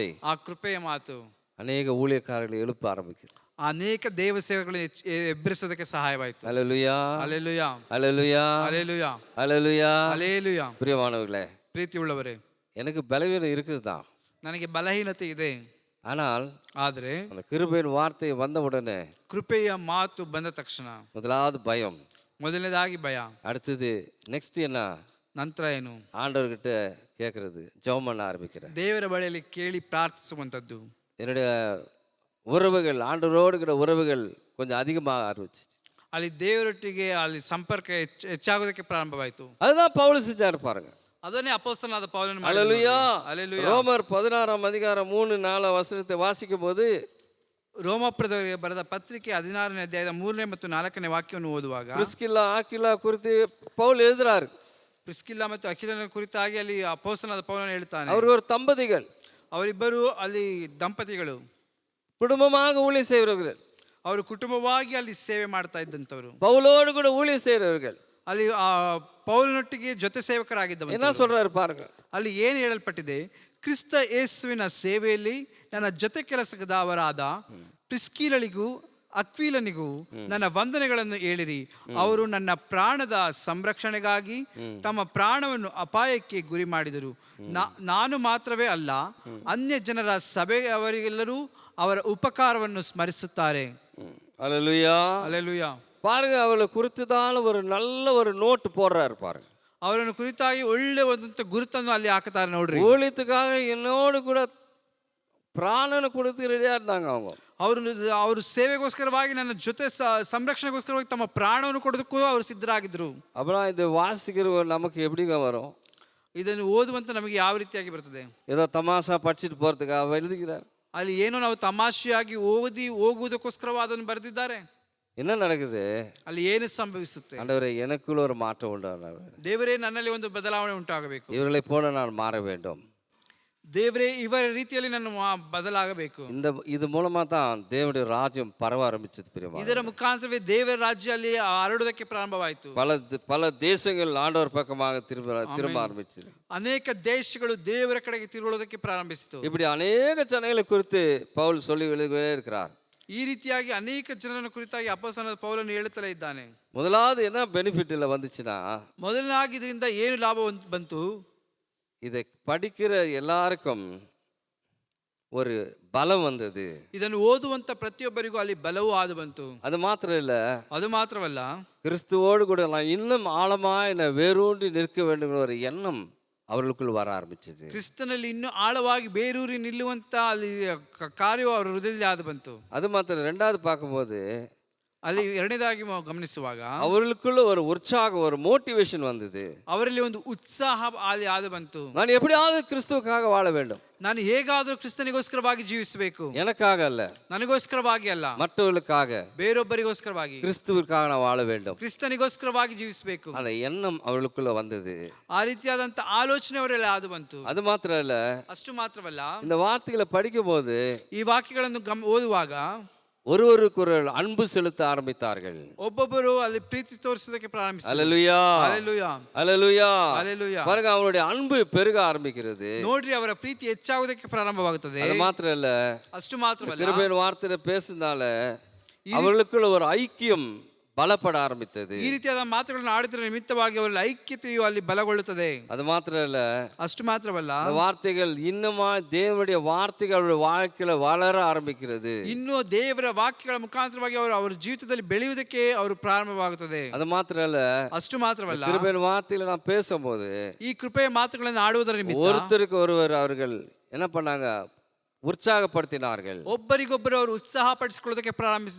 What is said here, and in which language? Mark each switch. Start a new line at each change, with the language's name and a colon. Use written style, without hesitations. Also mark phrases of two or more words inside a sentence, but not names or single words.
Kannada: ಆ ಕೃಪೆಯ ಮಾತು
Tamil: அநேக ஊழியக்காரர்களை எழுப்ப ஆரம்பிக்குது.
Kannada: ಅನೇಕ ದೇವ ಸೇವೆಗಳನ್ನು ಎಬ್ಬರಿಸೋದಕ್ಕೆ ಸಹಾಯವಾಯಿತು.
Tamil: அல்லேலூயா,
Kannada: ಅಲೆಲುಯಾ,
Tamil: அல்லேலூயா,
Kannada: ಅಲೆಲುಯಾ,
Tamil: அல்லேலூயா.
Kannada: ಅಲೆಲುಯಾ.
Tamil: பிரியமானவர்களே,
Kannada: ಪ್ರೀತಿ ಉಳ್ಳವರೇ,
Tamil: எனக்கு பலவீனம் இருக்குது தான்,
Kannada: ನನಗೆ ಬಲಹೀನತೆ ಇದೆ.
Tamil: ஆனால்
Kannada: ಆದರೆ
Tamil: அந்த கிருபையின் வார்த்தை வந்த உடனே
Kannada: ಕೃಪೆಯ ಮಾತು ಬಂದ ತಕ್ಷಣ
Tamil: முதலாவது பயம்,
Kannada: ಮೊದಲನೇದಾಗಿ ಭಯ,
Tamil: அடுத்தது நெக்ஸ்ட் என்ன,
Kannada: ನಂತರ ಏನು?
Tamil: ஆண்டவர்கிட்ட கேட்கறது, ஜெபம் பண்ண ஆரம்பிக்கிறேன்.
Kannada: ದೇವರ ಬಳಿಯಲ್ಲಿ ಕೇಳಿ ಪ್ರಾರ್ಥಿಸುವಂಥದ್ದು.
Tamil: என்னுடைய உறவுகள், ಆಂಡವರೋಡುಗಳ உறவுகள் கொஞ்சம் அதிகமாக ஆரம்பிச்சு.
Kannada: ಅಲ್ಲಿ ದೇವರೊಟ್ಟಿಗೆ ಅಲ್ಲಿ ಸಂಪರ್ಕ ಹೆಚ್ಚಾಗೋದಕ್ಕೆ ಪ್ರಾರಂಭವಾಯಿತು.
Tamil: அதுதான் பவுல் செஞ்சாரு பாருங்க.
Kannada: ಅದನ್ನೇ ಅಪೊಸ್ತಲನಾದ ಪೌಲನು
Tamil: அல்லேலூயா.
Kannada: ಅಲೆಲುಯಾ.
Tamil: ரோமர் 16 அதிகாரம் 3-4 வசனத்தை வாசிக்கும் போது,
Kannada: ರೋಮಾಪುರದವರಿಗೆ ಬರೆದ ಪತ್ರಿಕೆ 16ನೇ ಅಧ್ಯಾಯದ 3ನೇ ಮತ್ತು 4ನೇ ವಾಕ್ಯವನ್ನು ಓದುವಾಗ,
Tamil: பிரிஸ்கில்லா ஆக்கிலா குறித்து பவுல் எழுதுறாரு.
Kannada: ಪ್ರಿಸ್ಕಿಲ್ಲಾ ಮತ್ತು ಅಕಿಲನ ಕುರಿತಾಗಿ ಅಲ್ಲಿ ಅಪೊಸ್ತಲನಾದ ಪೌಲನು ಹೇಳ್ತಾನೆ.
Tamil: அவர் ஒரு தம்பதிகள்,
Kannada: ಅವರಿಬ್ಬರು ಅಲ್ಲಿ ದಂಪತಿಗಳು,
Tamil: குடும்பமாக ஊழியம் செய்கிறவர்கள்,
Kannada: ಅವರು ಕುಟುಂಬವಾಗಿ ಅಲ್ಲಿ ಸೇವೆ ಮಾಡ್ತಾ ಇದ್ದಂಥವ್ರು,
Tamil: பவுலோடு கூட ஊழியம் செய்கிறவர்கள்.
Kannada: ಅಲ್ಲಿ ಆ ಪೌಲನೊಟ್ಟಿಗೆ ಜೊತೆ ಸೇವಕರಾಗಿದ್ದವರು.
Tamil: என்ன சொல்றாரு பாருங்க,
Kannada: ಅಲ್ಲಿ ಏನು ಹೇಳಲ್ಪಟ್ಟಿದೆ? ಕ್ರಿಸ್ತ ಯೇಸುವಿನ ಸೇವೆಯಲ್ಲಿ ನನ್ನ ಜೊತೆ ಕೆಲಸದವರಾದ ಪ್ರಿಸ್ಕಿಲಳಿಗೂ ಅಕ್ವೀಲನಿಗೂ ನನ್ನ ವಂದನೆಗಳನ್ನು ಹೇಳಿರಿ. ಅವರು ನನ್ನ ಪ್ರಾಣದ ಸಂರಕ್ಷಣೆಗಾಗಿ ತಮ್ಮ ಪ್ರಾಣವನ್ನು ಅಪಾಯಕ್ಕೆ ಗುರಿ ಮಾಡಿದರು. ನಾನು ಮಾತ್ರವೇ ಅಲ್ಲ, ಅನ್ಯ ಜನರ ಸಭೆಯವರಿಗೆಲ್ಲರೂ ಅವರ ಉಪಕಾರವನ್ನು ಸ್ಮರಿಸುತ್ತಾರೆ.
Tamil: அல்லேலூயா.
Kannada: ಅಲೆಲುಯಾ.
Tamil: பாருங்க, அவளை குறித்து தான் ஒரு நல்ல ஒரு நோட்டு போடுறாரு பாருங்க.
Kannada: ಅವರನ್ನು ಕುರಿತಾಗಿ ಒಳ್ಳೆ ಒಂದು ಗುರುತನ್ನು ಅಲ್ಲಿ ಹಾಕುತ್ತಾರೆ ನೋಡ್ರಿ.
Tamil: ஊழியத்துக்காக என்னோடு கூட ಪ್ರಾಣನ கொடுத்து ரெடியா இருந்தாங்க அவங்க.
Kannada: ಅವರು ಸೇವೆಗೋಸ್ಕರವಾಗಿ ನನ್ನ ಜೊತೆ ಸಂರಕ್ಷಣೆಗೋಸ್ಕರವಾಗಿ ತಮ್ಮ ಪ್ರಾಣವನ್ನು ಕೊಡೋದಕ್ಕೂ ಅವರು ಸಿದ್ಧರಾಗಿದ್ರು.
Tamil: அப்புறம் இது வாசிக்கிற நமக்கு எப்படிங்க வரும்?
Kannada: ಇದನ್ನು ಓದುವಂತ ನಮಗೆ ಯಾವ ರೀತಿಯಾಗಿ ಬರ್ತದೆ?
Tamil: ஏதோ தமாஷா படிச்சுட்டு போறதுக்காக எழுதுகிறார்.
Kannada: ಅಲ್ಲಿ ಏನೋ ನಾವು ತಮಾಷೆಯಾಗಿ ಓದಿ ಹೋಗುವುದಕ್ಕೋಸ್ಕರವ ಅದನ್ನು ಬರೆದಿದ್ದಾರೆ.
Tamil: என்ன நடக்குது?
Kannada: ಅಲ್ಲಿ ಏನು ಸಂಭವಿಸುತ್ತೆ?
Tamil: ஆண்டவரே, எனக்குள்ள ஒரு மாற்றம் உண்டு.
Kannada: ದೇವರೇ, ನನ್ನಲ್ಲಿ ಒಂದು ಬದಲಾವಣೆ ಉಂಟಾಗಬೇಕು.
Tamil: இவர்களை போல நான் மாற வேண்டும்.
Kannada: ದೇವರೇ, ಇವರ ರೀತಿಯಲ್ಲಿ ನಾನು ಬದಲಾಗಬೇಕು.
Tamil: இது மூலமா தான் தேவனுடைய ராஜ்யம் பரவ ஆரம்பிச்சது. பிரியமா,
Kannada: ಇದರ ಮುಖಾಂತರವೇ ದೇವರ ರಾಜ್ಯ ಅಲ್ಲಿ ಹರಡುವುದಕ್ಕೆ ಪ್ರಾರಂಭವಾಯಿತು.
Tamil: பல தேசங்கள் ஆண்டவர் பக்கமாக திரும்ப ஆரம்பிச்சது.
Kannada: ಅನೇಕ ದೇಶಗಳು ದೇವರ ಕಡೆಗೆ ತಿರುಗುವುದಕ್ಕೆ ಪ್ರಾರಂಭಿಸಿತು.
Tamil: இப்படி அநேக ஜனங்களை குறித்து பவுல் சொல்லி எழுதியே இருக்கிறார்.
Kannada: ಈ ರೀತಿಯಾಗಿ ಅನೇಕ ಜನರನ್ನು ಕುರಿತಾಗಿ ಅಪೊಸ್ತಲನಾದ ಪೌಲನು ಹೇಳುತ್ತಲೇ ಇದ್ದಾನೆ.
Tamil: முதலாவது என்ன பெனிஃபிட் இல்லை வந்துச்சுன்னா,
Kannada: ಮೊದಲನಾಗಿ ಇದರಿಂದ ಏನು ಲಾಭ ಬಂತು?
Tamil: இதை படிக்கிற எல்லாருக்கும் ஒரு பலம் வந்தது.
Kannada: ಇದನ್ನು ಓದುವಂತ ಪ್ರತಿಯೊಬ್ಬರಿಗೂ ಅಲ್ಲಿ ಬಲವೂ ಆದು ಬಂತು.
Tamil: அது மாத்திரம் இல்ல,
Kannada: ಅದು ಮಾತ್ರವಲ್ಲ,
Tamil: கிறிஸ்துவோடு கூட நான் இன்னும் ஆழமாய் நான் வேரூன்றி நிற்க வேண்டுங்கிற ஒரு எண்ணம் அவர்களுக்குள் வர ஆரம்பிச்சது.
Kannada: ಕ್ರಿಸ್ತನಲ್ಲಿ ಇನ್ನೂ ಆಳವಾಗಿ ಬೇರೂರಿ ನಿಲ್ಲುವಂತ ಅಲ್ಲಿ ಕಾರ್ಯವು ಅವರ ಹೃದಯದಲ್ಲಿ ಆದು ಬಂತು.
Tamil: அது மாத்திரம் ரெண்டாவது பார்க்கும்போது
Kannada: ಅಲ್ಲಿ ಎರಡನೇದಾಗಿ ಗಮನಿಸುವಾಗ
Tamil: அவர்களுக்குள்ள ஒரு உற்சாகம், ஒரு மோட்டிவேஷன் வந்தது.
Kannada: ಅವರಲ್ಲಿ ಒಂದು ಉತ್ಸಾಹ ಅಲ್ಲಿ ಆದು ಬಂತು.
Tamil: நான் எப்படியாவது கிறிஸ்துவுக்காக வாழ வேண்டும்,
Kannada: ನಾನು ಹೇಗಾದರೂ ಕ್ರಿಸ್ತನಿಗೋಸ್ಕರವಾಗಿ ಜೀವಿಸಬೇಕು.
Tamil: எனக்காக அல்ல,
Kannada: ನನಗೋಸ್ಕರವಾಗಿ ಅಲ್ಲ,
Tamil: மற்றவர்களுக்காக,
Kannada: ಬೇರೊಬ್ಬರಿಗೋಸ್ಕರವಾಗಿ,
Tamil: கிறிஸ்துவுக்காக நான் வாழ வேண்டும்.
Kannada: ಕ್ರಿಸ್ತನಿಗೋಸ್ಕರವಾಗಿ ಜೀವಿಸಬೇಕು.
Tamil: அந்த எண்ணம் அவர்களுக்குள்ள வந்தது.
Kannada: ಆ ರೀತಿಯಾದಂತ ಆಲೋಚನೆ ಅವರೆಲ್ಲ ಆದು ಬಂತು.
Tamil: அது மாத்திரம் இல்ல,
Kannada: ಅಷ್ಟು ಮಾತ್ರವಲ್ಲ,
Tamil: இந்த வார்த்தைகளை படிக்கும்போது
Kannada: ಈ ವಾಕ್ಯಗಳನ್ನು ಓದುವಾಗ
Tamil: ஒருவருக்கு அன்பு செலுத்த ஆரம்பித்தார்கள்.
Kannada: ಒಬ್ಬೊಬ್ಬರು ಅಲ್ಲಿ ಪ್ರೀತಿ ತೋರಿಸೋದಕ್ಕೆ ಪ್ರಾರಂಭಿಸಿದರು.
Tamil: அல்லேலூயா,
Kannada: ಹಲ್ಲೆಲೂಯಾ,
Tamil: அல்லேலூயா.
Kannada: ಹಲ್ಲೆಲೂಯಾ.
Tamil: பாருங்க, அவருடைய அன்பு பெருக ஆரம்பிக்கிறது.
Kannada: ನೋಡ್ರಿ, ಅವರ ಪ್ರೀತಿ ಹೆಚ್ಚಾಗುವುದಕ್ಕೆ ಪ್ರಾರಂಭವಾಗುತ್ತದೆ.
Tamil: அது மாத்திரம் இல்ல,
Kannada: ಅಷ್ಟು ಮಾತ್ರವಲ್ಲ,
Tamil: கிருபையின் வார்த்தையில பேசுனால அவர்களுக்குள்ள ஒரு ஐக்கியம் பலப்பட ஆரம்பித்தது.
Kannada: ಈ ರೀತಿಯಾದ ಮಾತುಗಳನ್ನು ಆಡುವುದರ ನಿಮಿತ್ತವಾಗಿ ಅವರ ಐಕ್ಯತೆಯು ಅಲ್ಲಿ ಬಲಗೊಳ್ಳುತ್ತದೆ.
Tamil: அது மாத்திரம் இல்ல,
Kannada: ಅಷ್ಟು ಮಾತ್ರವಲ್ಲ,
Tamil: அந்த வார்த்தைகள் இன்னுமா தேவனுடைய வார்த்தைகள் அவருடைய வாழ்க்கையில வளர ஆரம்பிக்கிறது.
Kannada: ಇನ್ನು ದೇವರ ವಾಕ್ಯಗಳ ಮುಖಾಂತರವಾಗಿ ಅವರು ಅವರ ಜೀವಿತದಲ್ಲಿ ಬೆಳೆಯುವುದಕ್ಕೆ ಅವರು ಪ್ರಾರಂಭವಾಗುತ್ತದೆ.
Tamil: அது மாத்திரம் இல்ல,
Kannada: ಅಷ್ಟು ಮಾತ್ರವಲ್ಲ,
Tamil: கிருபையின் வார்த்தையில நான் பேசும்போது
Kannada: ಈ ಕೃಪೆಯ ಮಾತುಗಳನ್ನು ಆಡುವುದರ ನಿಮಿತ್ತ
Tamil: ஒருத்தருக்கு ஒருவர் அவர்கள் என்ன பண்ணாங்க, உற்சாகப்படுத்தினார்கள்,
Kannada: ಒಬ್ಬರಿಗೊಬ್ಬರು ಅವರು ಉತ್ಸಾಹ ಪಡಿಸಿಕೊಳ್ಳೋದಕ್ಕೆ ಪ್ರಾರಂಭಿಸಿದರು.